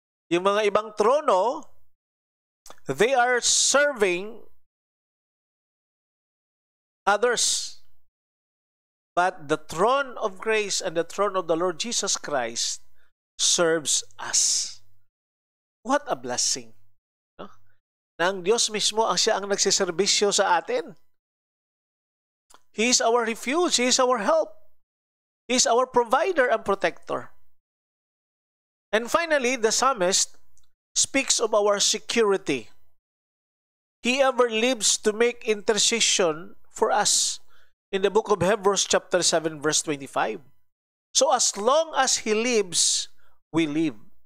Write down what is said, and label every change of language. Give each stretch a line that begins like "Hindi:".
Filipino: Yung mga ibang trono,
English: they are serving others. But the throne of grace and the throne of the Lord Jesus Christ serves us. What a blessing. No?
Filipino: Na ang Diyos mismo siya ang nagsiservisyo sa atin.
English: He is our refuge. He is our help. He is our provider and protector. And finally, the psalmist speaks of our security. He ever lives to make intercession for us. In the book of Hebrews chapter 7 verse 25. So as long as He lives, we live.